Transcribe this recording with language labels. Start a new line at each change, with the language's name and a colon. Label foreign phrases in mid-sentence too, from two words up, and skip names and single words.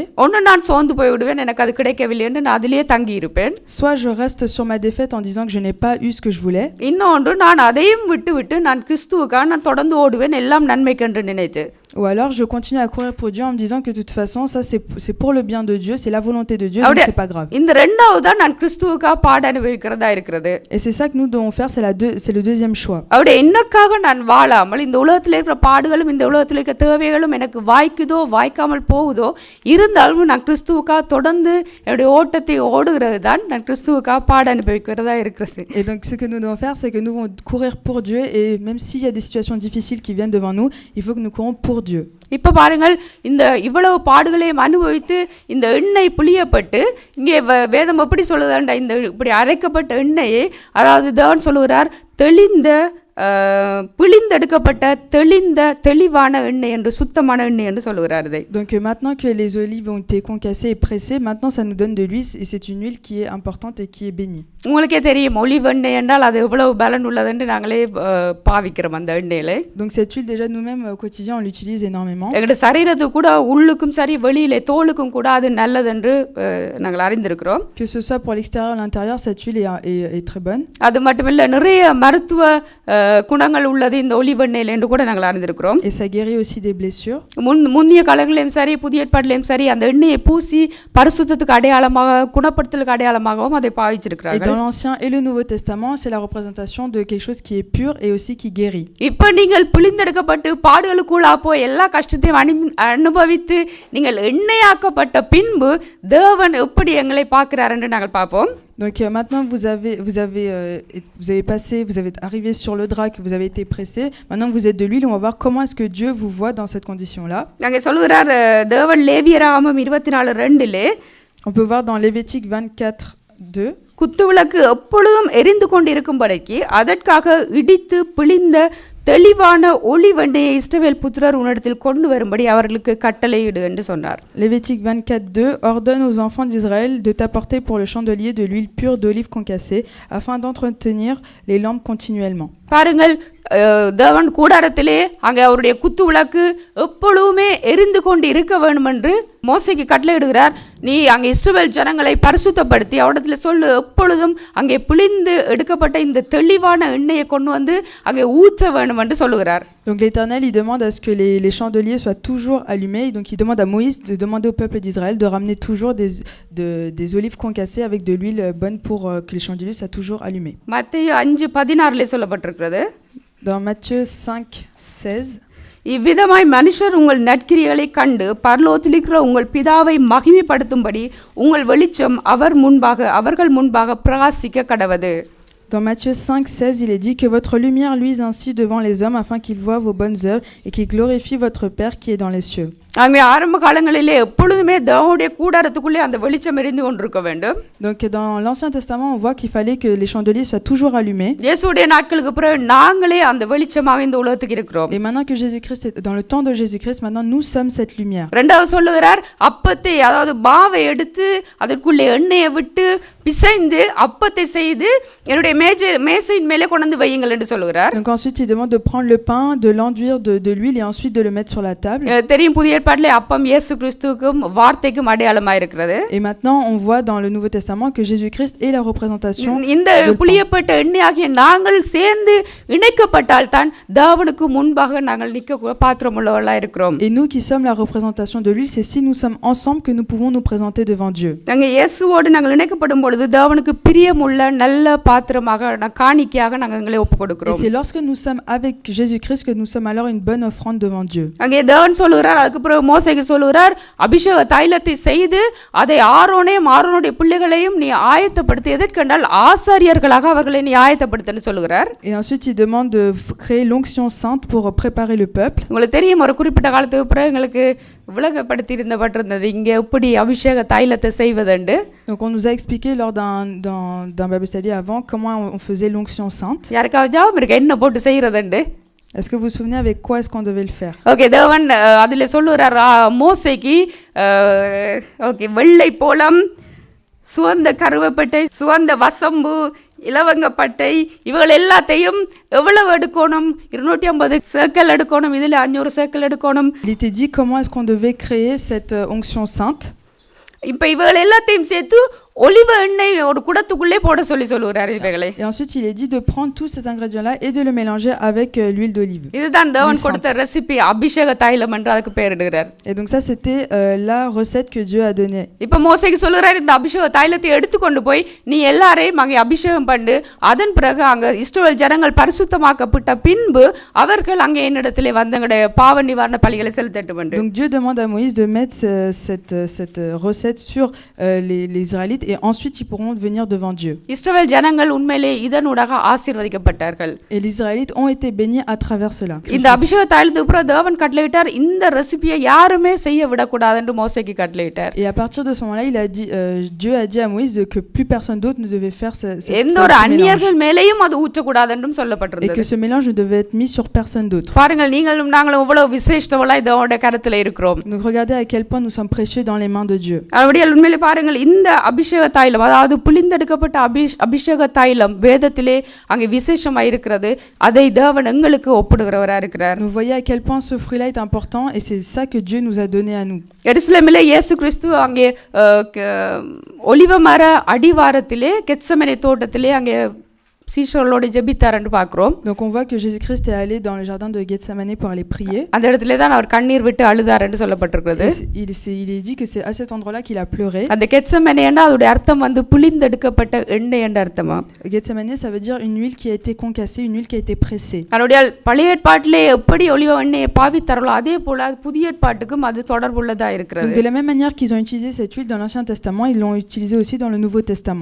Tamil: ஒன்று, நான் சோர்ந்து போய் விடுவேன், எனக்கு அது கிடைக்கவில்லை என்று நான் அதிலேயே தங்கி இருப்பேன்.
French: Soit je reste sur ma défaite en disant que je n'ai pas eu ce que je voulais.
Tamil: இன்னொன்று, நான் அதையும் விட்டு நான் கிறிஸ்துவுக்காக நான் தொடர்ந்து ஓடுவேன், எல்லாம் நன்மைக்கென்று நினைத்து.
French: Ou alors je continue à courir pour Dieu en me disant que de toute façon ça c'est pour le bien de Dieu, c'est la volonté de Dieu, donc c'est pas grave.
Tamil: இந்த இரண்டாவது தான் நான் கிறிஸ்துவுக்காக பாட அனுபவிக்கிறதா இருக்கிறது.
French: Et c'est ça que nous devons faire, c'est le deuxième choix.
Tamil: அவருடைய என்னக்காக நான் வாழாமல் இந்த உலகத்தில் இருக்கிற பாடுகளும் இந்த உலகத்தில் இருக்கிற தேவைகளும் எனக்கு வாய்க்குதோ வாய்க்காமல் போகுதோ, இருந்தாலும் நான் கிறிஸ்துவுக்காக தொடர்ந்து என்னுடைய ஓட்டத்தை ஓடுகிறது தான் நான் கிறிஸ்துவுக்காக பாட அனுபவிக்கிறதா இருக்கிறது.
French: Et donc ce que nous devons faire, c'est que nous devons courir pour Dieu, et même s'il y a des situations difficiles qui viennent devant nous, il faut que nous courons pour Dieu.
Tamil: இப்போ பாருங்கள், இந்த இவ்வளவு பாடுகளையும் அனுபவித்து இந்த எண்ணெய் புளியப்பட்டு இங்கே வேதம் எப்படி சொல்லுதாண்டா, இந்த இப்படி அரைக்கப்பட்ட எண்ணெயை, அதாவது தேவன் சொல்லுகிறார், தெளிந்த பிழிந்தெடுக்கப்பட்ட தெளிவான எண்ணெய் என்று, சுத்தமான எண்ணெய் என்று சொல்லுகிறார். இதை
French: donc maintenant que les olives ont été concassées et pressées, maintenant ça nous donne de l'huile, et c'est une huile qui est importante et qui est bénie.
Tamil: உங்களுக்கே தெரியும், ஒலிவ் எண்ணெய் என்றால் அது எவ்வளவு பலன் உள்ளது என்று நாங்களே பாவிக்கிறோம் அந்த எண்ணெயில.
French: Donc cette huile, déjà nous-mêmes au quotidien on l'utilise énormément.
Tamil: எங்களுடைய சரீரத்துக்கு கூட, உள்ளுக்கும் சரி வெளியிலே தோலுக்கும் கூட அது நல்லது என்று நாங்கள் அறிந்திருக்கிறோம்.
French: Que ce soit pour l'extérieur ou l'intérieur, cette huile est très bonne.
Tamil: அது மட்டுமில்லை, நிறைய மருத்துவ குணங்கள் உள்ளது இந்த ஒலிவ் எண்ணெயில் என்று கூட நாங்கள் அறிந்திருக்கிறோம்.
French: Et ça guérit aussi des blessures.
Tamil: முன்னிய காலங்களிலும் சரி புதிய ஏற்பாட்டிலும் சரி அந்த எண்ணெயை பூசி பரிசுத்தத்துக்கு அடையாளமாக, குணப்படுத்தலுக்கு அடையாளமாகவும் அதை பாவிச்சிருக்கிறார்கள்.
French: Et dans l'Ancien et le Nouveau Testament, c'est la représentation de quelque chose qui est pur et aussi qui guérit.
Tamil: இப்போ நீங்கள் பிழிந்தெடுக்கப்பட்டு பாடுகளுக்குள்ளா போய் எல்லா கஷ்டத்தையும் அனுபவித்து நீங்கள் எண்ணெயாக்கப்பட்ட பின்பு தேவன் எப்படி எங்களை பார்க்கிறார் என்று நாங்கள் பார்ப்போம்.
French: Donc maintenant vous avez arrivé sur le drac, vous avez été pressé. Maintenant que vous êtes de l'huile, on va voir comment est-ce que Dieu vous voit dans cette condition-là.
Tamil: அங்கே சொல்கிறார் தேவன் லேவியராகமம் 24:2
French: On peut voir dans Lévitique 24:2.
Tamil: குத்துவிளக்கு எப்பொழுதும் எரிந்து கொண்டிருக்கும்படிக்கு அதற்காக இடித்து பிழிந்த தெளிவான ஒளிவெண்ணையை இஸ்ரவேல் புத்திரர் உன்னிடத்தில் கொண்டு வரும்படி அவர்களுக்கு கட்டளையிடு என்று சொன்னார்.
French: Lévitique 24:2 ordonne aux enfants d'Israël de t'apporter pour le chandelier de l'huile pure d'olive concassée afin d'entretenir les lampes continuellement.
Tamil: பாருங்கள், தேவன் கூடாரத்திலே அங்கே அவருடைய குத்து விளக்கு எப்பொழுதுமே எரிந்து கொண்டு இருக்க வேண்டும் என்று மோசேக்கு கட்டளையிடுகிறார். நீ அங்கே இஸ்ரவேல் ஜனங்களை பரிசுத்தப்படுத்தி அவரிடத்தில் சொல்லு, எப்பொழுதும் அங்கே பிழிந்து எடுக்கப்பட்ட இந்த தெளிவான எண்ணெயை கொண்டு வந்து அங்கே ஊற்ற வேண்டும் என்று சொல்லுகிறார்.
French: Donc l'Éternel, il demande à ce que les chandeliers soient toujours allumés. Et donc il demande à Moïse de demander au peuple d'Israël de ramener toujours des olives concassées avec de l'huile bonne pour que les chandeliers soient toujours allumés.
Tamil: மத்தேயு 5:16 சொல்லப்பட்டிருக்கிறது.
French: Dans Matthieu 5:16,
Tamil: இவ்விதமாய் மனுஷர் உங்கள் நற்கிரியைகளை கண்டு பரலோகத்திலிருக்கிற உங்கள் பிதாவை மகிமைப்படுத்தும்படி உங்கள் வெளிச்சம் அவர்கள் முன்பாக பிரகாசிக்க கடவது.
French: dans Matthieu 5:16, il est dit que votre lumière luise ainsi devant les hommes afin qu'ils voient vos bonnes œuvres et qu'ils glorifient votre Père qui est dans les cieux.
Tamil: அங்கே ஆரம்ப காலங்களிலே எப்பொழுதுமே தேவனுடைய கூடாரத்துக்குள்ளே அந்த வெளிச்சம் எரிந்து கொண்டிருக்க வேண்டும்.
French: Donc dans l'Ancien Testament, on voit qu'il fallait que les chandeliers soient toujours allumés.
Tamil: இயேசுவுடைய நாட்களுக்கு பிறகு நாங்களே அந்த வெளிச்சமாக இந்த உலகத்துக்கு இருக்கிறோம்.
French: Et maintenant que Jésus-Christ est dans le temps de Jésus-Christ, maintenant nous sommes cette lumière.
Tamil: இரண்டாவது சொல்லுகிறார், அப்பத்தை அதாவது மாவை எடுத்து அதற்குள்ளே எண்ணெயை விட்டு பிசைந்து அப்பத்தை செய்து என்னுடைய மேசையின் மேலே கொண்டு வந்து வையுங்கள் என்று சொல்லுகிறார்.
French: Donc ensuite il demande de prendre le pain, de l'enduire de l'huile et ensuite de le mettre sur la table.
Tamil: தெரியும், புதிய ஏற்பாட்டிலே அப்பம் இயேசு கிறிஸ்துவுக்கும் வார்த்தைக்கும் அடையாளமாக இருக்கிறது.
French: Et maintenant on voit dans le Nouveau Testament que Jésus-Christ est la représentation.
Tamil: இந்த புளியப்பட்ட எண்ணெயாகிய நாங்கள் சேர்ந்து இணைக்கப்பட்டால் தான் தேவனுக்கு முன்பாக நாங்கள் நிற்க பாத்திரமுள்ளவர்களாக இருக்கிறோம்.
French: Et nous qui sommes la représentation de l'huile, c'est si nous sommes ensemble que nous pouvons nous présenter devant Dieu.
Tamil: நாங்க இயேசுவோடு நாங்கள் இணைக்கப்படும் பொழுது தேவனுக்கு பிரியமுள்ள நல்ல பாத்திரமாக காணிக்கையாக நாங்கள் எங்களை ஒப்புக்கொடுக்கிறோம்.
French: Et c'est lorsque nous sommes avec Jésus-Christ que nous sommes alors une bonne offrande devant Dieu.
Tamil: அங்கே தேவன் சொல்லுகிறார், அதுக்கு பிறகு மோசேக்கு சொல்லுகிறார், அபிஷேக தைலத்தை செய்து அதை ஆரோனுடைய பிள்ளைகளையும் நீ ஆயத்தப்படுத்தி எதற்கென்றால் ஆசாரியர்களாக அவர்களை நீ ஆயத்தப்படுத்தன்னு சொல்லுகிறார்.
French: Et ensuite il demande de créer l'onction sainte pour préparer le peuple.
Tamil: உங்களுக்கு தெரியும், ஒரு குறிப்பிட்ட காலத்துக்கு பிறகு எங்களுக்கு விளங்கப்படுத்தி இருந்தது இங்கே எப்படி அபிஷேக தைலத்தை செய்வதுண்டு.
French: Donc on nous a expliqué lors d'un
English: Bible study
French: avant comment on faisait l'onction sainte.
Tamil: யாருக்காவது ஞாபகம் இருக்கு என்ன போட்டு செய்யறதுண்டு?
French: Est-ce que vous vous souvenez avec quoi est-ce qu'on devait le faire?
Tamil: ஓகே, தேவன் அதில் சொல்லுறார் மோசேக்கு, ஓகே, வெள்ளை போலம், சுவந்த கருவேப்பட்டை, சுவந்த வசம்பு, இலவங்கப்பட்டை, இவர்கள் எல்லாத்தையும் எவ்வளவு எடுக்கணும்? 250 சேக்கல் எடுக்கணும், இதில் 500 சேக்கல் எடுக்கணும்.
French: Il était dit comment est-ce qu'on devait créer cette onction sainte.
Tamil: இப்போ இவர்கள் எல்லாத்தையும் சேர்த்து ஒலிவ எண்ணெய் ஒரு குடத்துக்குள்ளே போட சொல்லுகிறார் இவைகளை.
French: Et ensuite il est dit de prendre tous ces ingrédients là et de le mélanger avec l'huile d'olive.
Tamil: இதுதான் தேவன் கொடுத்த ரெசிபி, அபிஷேக தைலம் என்று அதுக்கு பெயரிடுகிறார்.
French: Et donc ça c'était la recette que Dieu a donnée.
Tamil: இப்போ மோசேக்கு சொல்லுகிறார், இந்த அபிஷேக தைலத்தை எடுத்து கொண்டு போய் நீ எல்லாரையும் அங்கே அபிஷேகம் பண்ணு, அதன் பிறகு அங்கே இஸ்ரவேல் ஜனங்கள் பரிசுத்தமாக்கப்பட்ட பின்பு அவர்கள் அங்கே என்னிடத்திலே வந்தங்களுடைய பாவ நிவாரண பலிகளை செலுத்தட்டும் என்று.
French: Donc Dieu demande à Moïse de mettre cette recette sur les Israélites et ensuite ils pourront venir devant Dieu.
Tamil: இஸ்ரவேல் ஜனங்கள் உண்மையிலே இதனூடாக ஆசீர்வதிக்கப்பட்டார்கள்.
French: Et les Israélites ont été bénis à travers cela.
Tamil: இந்த அபிஷேக தைலத்துக்கு பிறகு தேவன் கட்டளையிட்டார், இந்த ரெசிபியை யாருமே செய்ய விடக்கூடாது என்று மோசேக்கு கட்டளையிட்டார்.
French: Et à partir de ce moment-là, il a dit Dieu a dit à Moïse que plus personne d'autre ne devait faire ce
Tamil: எந்த ஒரு அந்நியர்கள் மேலேயும் அது ஊற்றக்கூடாது என்றும் சொல்லப்பட்டிருந்தது.
French: Et que ce mélange ne devait être mis sur personne d'autre.
Tamil: பாருங்கள், நீங்களும் நாங்களும் எவ்வளவு விசேஷத்தவளாய் தேவனுடைய கரத்தில் இருக்கிறோம்.
French: Donc regardez à quel point nous sommes précieux dans les mains de Dieu.
Tamil: அப்படியே உண்மையிலே பாருங்கள், இந்த அபிஷேக தைலம் அதாவது புளிந்தெடுக்கப்பட்ட அபிஷேக தைலம் வேதத்திலே அங்கே விசேஷமாக இருக்கிறது. அதை தேவன் எங்களுக்கு ஒப்புடுகிறவராக இருக்கிறார்.
French: Vous voyez à quel point ce fruit-là est important et c'est ça que Dieu nous a donné à nous.
Tamil: எருசலேமிலே இயேசு கிறிஸ்து அங்கே ஒலிவ மர அடிவாரத்திலே கெத்செமனே தோட்டத்திலே அங்கே சீஷர்களோடு ஜெபித்தார் என்று பார்க்கிறோம்.
French: Donc on voit que Jésus-Christ est allé dans le jardin de Gethsemane pour aller prier.
Tamil: அந்த இடத்திலே தான் அவர் கண்ணீர் விட்டு அழுதார் என்று சொல்லப்பட்டிருக்கிறது.
French: Il est dit que c'est à cet endroit-là qu'il a pleuré.
Tamil: அந்த கெத்செமனே என்றால் அதோட அர்த்தம் வந்து புளிந்தெடுக்கப்பட்ட எண்ணெய் என்ற அர்த்தமா.
French: Gethsemane ça veut dire une huile qui a été concassée, une huile qui a été pressée.
Tamil: அதோட பழைய ஏற்பாட்டிலே எப்படி ஒலிவ எண்ணெயை பாவித்தார்களோ அதே போல புதிய ஏற்பாட்டுக்கும் அது தொடர்புள்ளதா இருக்கிறது.
French: De la même manière qu'ils ont utilisé cette huile dans l'Ancien Testament, ils l'ont utilisé aussi dans le Nouveau Testament.